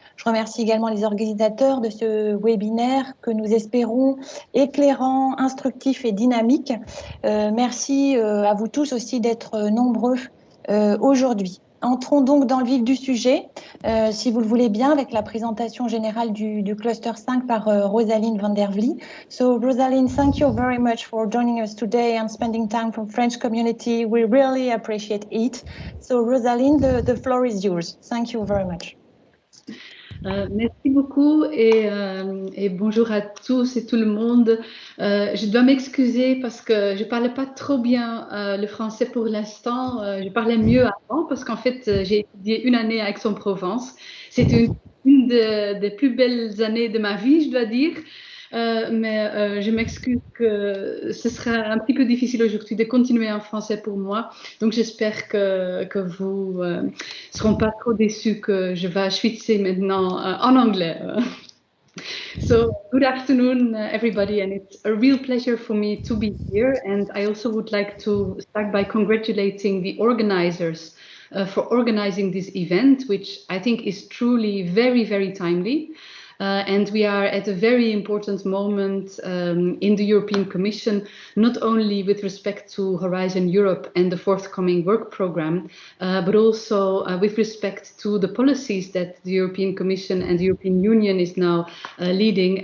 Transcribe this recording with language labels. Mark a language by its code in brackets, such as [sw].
[fr] Je remercie également les organisateurs de ce webinaire que nous espérons éclairant, instructif et dynamique. Merci à vous tous aussi d'être nombreux aujourd'hui. Entrons donc dans le vif du sujet, si vous le voulez bien, avec la présentation générale du cluster 5 par Rosaline van der Vlie. [en] So, Rosaline, thank you very much for joining us today and spending time from French community. We really appreciate it. So, Rosaline, the floor is yours. Thank you very much. [fr] Merci beaucoup et bonjour à tous et tout le monde. Je dois m'excuser parce que je parlais pas trop bien le français pour l'instant. Je parlais mieux avant parce qu'en fait, j'ai étudié une année à Aix-en-Provence. C'était une des plus belles années de ma vie, je dois dire. Mais je m'excuse que ce sera un petit peu difficile aujourd'hui de continuer en français pour moi. Donc j'espère que vous ne serez pas trop déçus que je vais switcher maintenant en anglais. [en] So, good afternoon, everybody, and it's a real pleasure for me to be here. And I also would like to start by congratulating the organizers for organizing this event, which I think is truly very, very timely. And we are at a very important moment in the European Commission, not only with respect to Horizon Europe and the forthcoming work programme, but also with respect to the policies that the European Commission and the European Union is now leading.